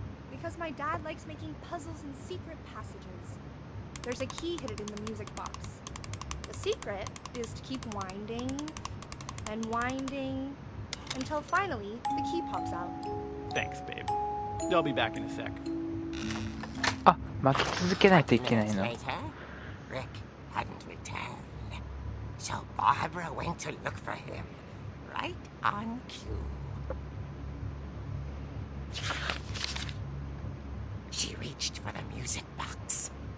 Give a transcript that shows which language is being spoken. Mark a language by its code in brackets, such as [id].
[en] Because my dad likes making puzzles and secret passages. There's a key hidden in the music box. The secret is to keep winding and winding until finally the key pops out. Thanks, babe. I'll be back in a sec. [ja] あ、巻き続けないといけないの。 [en] Later, Rick hadn't returned. So Barbara went to look for him, right on cue. She reached for the music box.